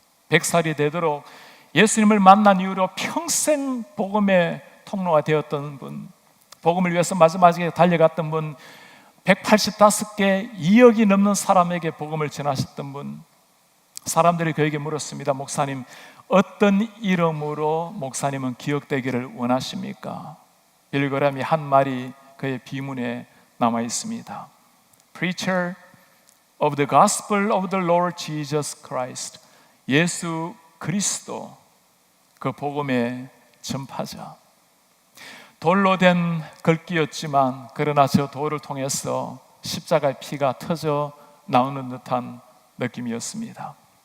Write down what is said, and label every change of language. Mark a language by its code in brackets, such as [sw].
[ko] 100살이 되도록 예수님을 만난 이후로 평생 복음의 통로가 되었던 분, 복음을 위해서 마지막에 달려갔던 분, 185개 2억이 넘는 사람에게 복음을 전하셨던 분. 사람들이 그에게 물었습니다. 목사님, 어떤 이름으로 목사님은 기억되기를 원하십니까? 빌리 그레엄이 한 말이 그의 비문에 남아 있습니다. [en] Preacher of the Gospel of the Lord Jesus Christ. [ko] 예수 그리스도, 그 복음의 전파자. 돌로 된 글귀였지만 그러나 저 돌을 통해서 십자가의 피가 터져 나오는 듯한 느낌이었습니다.